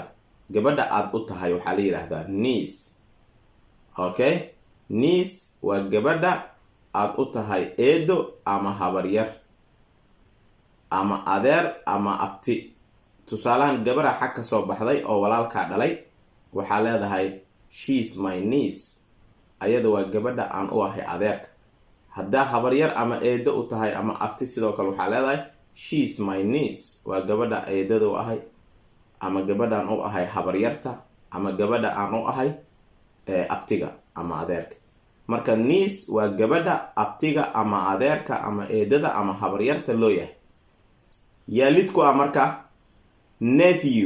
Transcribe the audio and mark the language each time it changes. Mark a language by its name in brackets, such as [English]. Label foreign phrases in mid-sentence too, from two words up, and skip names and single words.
[Somali] gabadha aad u tahay waxaa la yidhaahdaa niece. okay, niece waa gabadha aad u tahay eedo ama habaryar ama adeer ama abti. tusaalahan gabadha xag ka soo baxday oo walaalkaa dhalay waxaa leedahay [English] she's my niece. [Somali] ayada waa gabadha aan u ahay adeerka. haddaa habaryar ama eedo u tahay ama abti sidoo kale waxaa leedahay [English] she's my niece. [Somali] waa gabadha eedada u ahay ama gabadhaan u ahay habaryarta ama gabadha aan u ahay abtiga ama adeerka. marka niece waa gabadha abtiga ama adeerka ama eedada ama habaryarta loo yahay. yaalidku ah marka nephew.